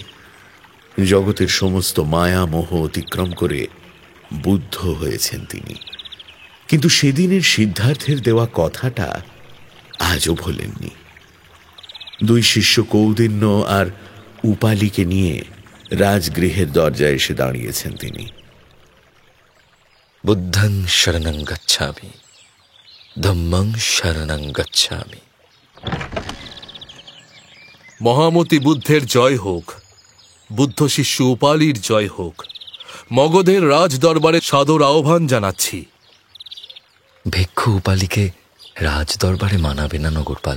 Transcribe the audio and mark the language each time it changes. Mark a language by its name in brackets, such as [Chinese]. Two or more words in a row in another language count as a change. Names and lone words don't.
[Bangla] জগতের সমস্ত মায়া মোহ অতিক্রম করে বুদ্ধ হয়েছেন তিনি। কিন্তু সেদিনের সিদ্ধার্থের দেওয়া কথাটা আজও ভোলেননি। দুই শিষ্য কৌদিন্য আর উপালিকে নিয়ে রাজগৃহের দরজায় এসে দাঁড়িয়েছেন তিনি। [Pali] বুদ্ধং শরণং গচ্ছামি, ধম্মং শরণং গচ্ছামি। [Bangla] মহামতি বুদ্ধের জয় হোক, বুদ্ধ শিষ্য উপালির জয় হোক। মগধের রাজ দরবারে সাদর আহ্বান জানাচ্ছি। ভিক্ষু উপালিকে রাজ দরবারে মানাবে না নগরপাল।